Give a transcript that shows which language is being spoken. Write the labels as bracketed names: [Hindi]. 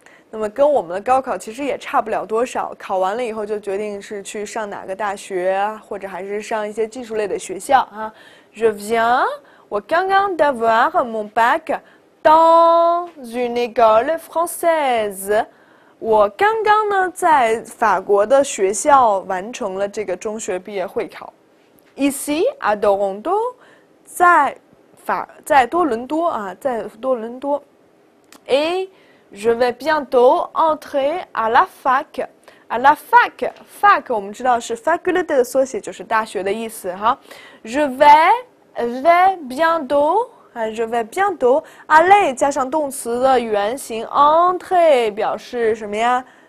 [Chinese] 那么跟我们的高考其实也差不了多少，考完了以后就决定是去上哪个大学啊，或者还是上一些技术类的学校啊。 [French] Je viens， [Chinese] 我刚刚 [French] d'avoir mon bac dans une école française。 [Chinese] 我刚刚呢在法国的学校完成了这个中学毕业会考。 [French] Ici à Toronto， [Chinese] 在多伦多啊，在多伦多。 [French] Et je vais bientôt entrer à la fac. À la fac， [Chinese] fac 我们知道是 faculté 的缩写，就是大学的意思哈。 [French] Je vais bientôt， je vais bientôt aller [Chinese] 加上动词的原形 [French] entrer [Chinese] 表示什么呀？